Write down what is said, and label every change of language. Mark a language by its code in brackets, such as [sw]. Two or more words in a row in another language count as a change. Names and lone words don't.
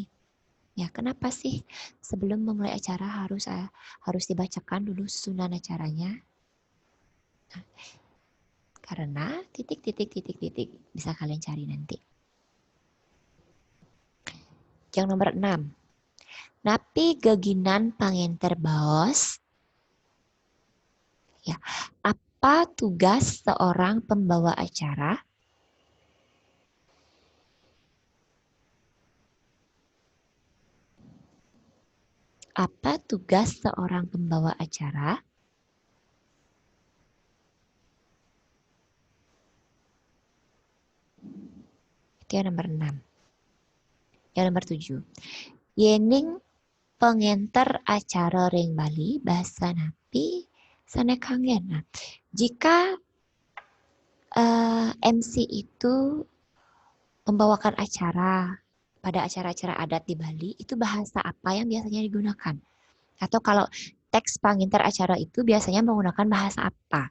[id] Ya, kenapa sih sebelum memulai acara harus dibacakan dulu susunan acaranya? Nah, karena titik bisa kalian cari nanti. Yang nomor 6. [ban] Napi geginan pangenter baos. [id] Ya, apa tugas seorang pembawa acara? Apa tugas seorang pembawa acara? Itu yang nomor 6. Yang nomor 7. [ban] Yening pengenter acara ring Bali bahasa napi sanekangen. [id] Nah, jika MC itu membawakan acara pada acara-acara adat di Bali, itu bahasa apa yang biasanya digunakan? Atau kalau teks penginter acara itu biasanya menggunakan bahasa apa?